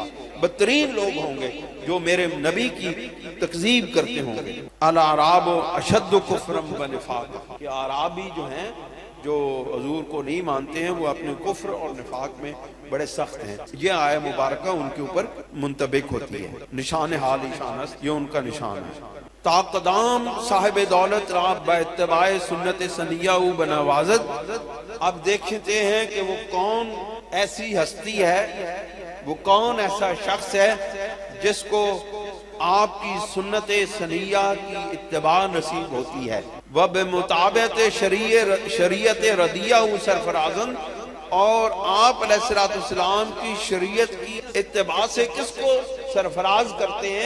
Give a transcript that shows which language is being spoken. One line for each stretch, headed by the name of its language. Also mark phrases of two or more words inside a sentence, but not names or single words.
Urdu: بدترین لوگ ہوں گے جو میرے نبی کی تکذیب کرتے ہوں گے.
Arabic: الاعراب اشد کفرا ونفاقا،
Urdu: کہ اعرابی جو ہیں جو حضور کو نہیں مانتے ہیں وہ اپنے کفر اور نفاق میں بڑے سخت ہیں. یہ آیہ مبارکہ ان کے اوپر منطبق ہوتی ہے.
Persian: نشان حال ایشان است،
Urdu: یہ ان کا نشان ہے.
Persian: تا قدام صاحب دولت را با اتباع سنت سنیہ او بنوازد.
Urdu: اب دیکھتے ہیں کہ وہ کون ایسی ہستی ہے، وہ کون ایسا شخص ہے جس کو آپ کی سنت سنیہ کی اتباع نصیب ہوتی ہے.
Persian: وبمطابقت شریعت ردیہ سرفرازن،
Urdu: اور آپ علیہ السلام کی شریعت کی اتباع سے کس کو سرفراز کرتے ہیں.